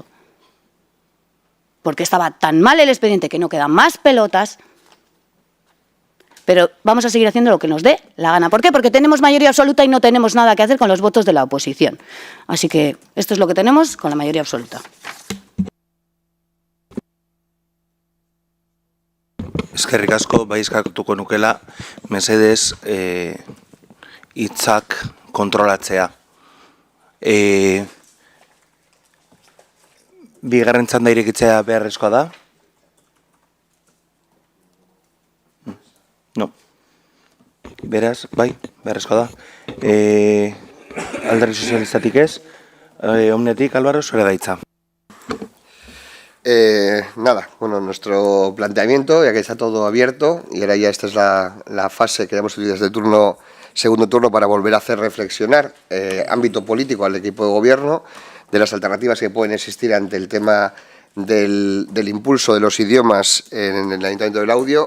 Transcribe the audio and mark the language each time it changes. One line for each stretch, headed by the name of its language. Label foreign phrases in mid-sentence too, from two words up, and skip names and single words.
Spanish: Porque estaba tan mal el expediente que no quedan más pelotas, pero vamos a seguir haciendo lo que nos dé la gana. ¿Por qué? Porque tenemos mayoría absoluta y no tenemos nada que hacer con los votos de la oposición. Así que esto es lo que tenemos con la mayoría absoluta.
Basque: Eskerrik asko, bai eskatuko nukela, mesedez hitzak kontrolatzea. Bigarren txanda irekitzea beharrezkoa da?
Spanish: No.
Basque: Beraz, bai, beharrezkoa da. Alderdi sozialistatik ez, Omnetik, Álvaro, zurea da hitza.
Spanish: Nada, bueno, nuestro planteamiento, ya que está todo abierto, y ahora ya esta es la fase que hemos tenido desde el segundo turno para volver a hacer reflexionar ámbito político al equipo de gobierno de las alternativas que pueden existir ante el tema del impulso de los idiomas en el Ayuntamiento del Laudio.